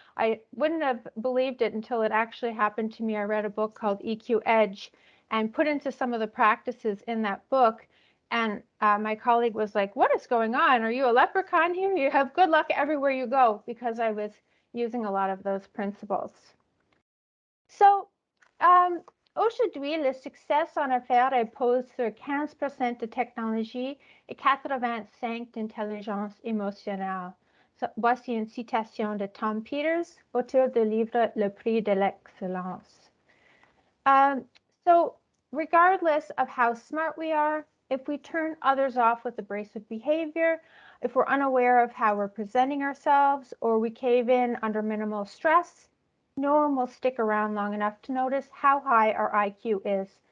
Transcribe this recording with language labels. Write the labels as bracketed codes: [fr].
[en] I wouldn't have believed it until it actually happened to me. I read a book called EQ Edge and put into some of the practices in that book. And my colleague was like, what is going on? Are you a leprechaun here? You have good luck everywhere you go, because I was using a lot of those principles. [fr] So, aujourd'hui, le succès en affaires repose sur 15% de technologie et 85% d'intelligence émotionnelle. So, voici une citation de Tom Peters, auteur du livre Le Prix de l'Excellence. [en] So, regardless of how smart we are, if we turn others off with abrasive behavior, if we're unaware of how we're presenting ourselves, or we cave in under minimal stress, no one will stick around long enough to notice how high our IQ is.